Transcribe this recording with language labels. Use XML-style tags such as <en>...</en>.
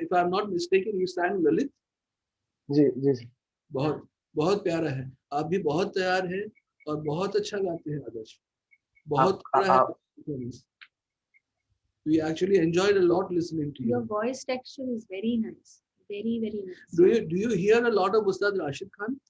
<en>If I am not mistaken, you sang Lalit.</en> <hi>Ji ji sir. बहुत बहुत प्यारा है. आप भी बहुत तैयार हैं और बहुत अच्छा गाते हैं आदर्श. बहुत प्यारा है.</hi> <en>We actually enjoyed a lot listening to you. Your voice texture is very nice. Very, very nice. Do you hear a lot of Ustad Rashid Khan?</en>